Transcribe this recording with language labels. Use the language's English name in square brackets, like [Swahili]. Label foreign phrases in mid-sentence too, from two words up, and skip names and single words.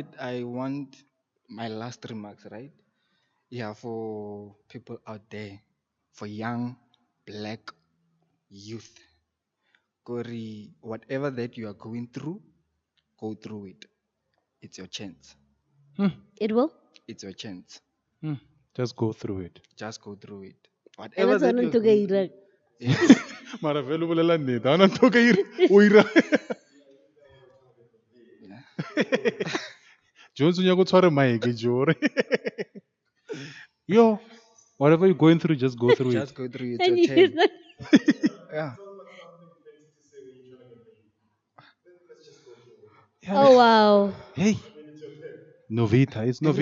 [English] I want my last remarks, right? Yeah, for people out there, for young black youth, Corey, whatever that you are going through, go through it. It's your chance. Hmm. It will. It's your chance. Hmm. Just go through it. Just go through it. And Whatever that's that what you're I'm going through. talking. Yeah. [Northern Sotho] Mara vele o bolela nnete. Ha ona ntho o ka o ira. Jones o nyaka o tshware mic jore. [English] Yo, whatever you're going through, just go through it. Just go through it. It's And your he's turn. like, Yeah. oh wow. Hey, Novita. It's Novita.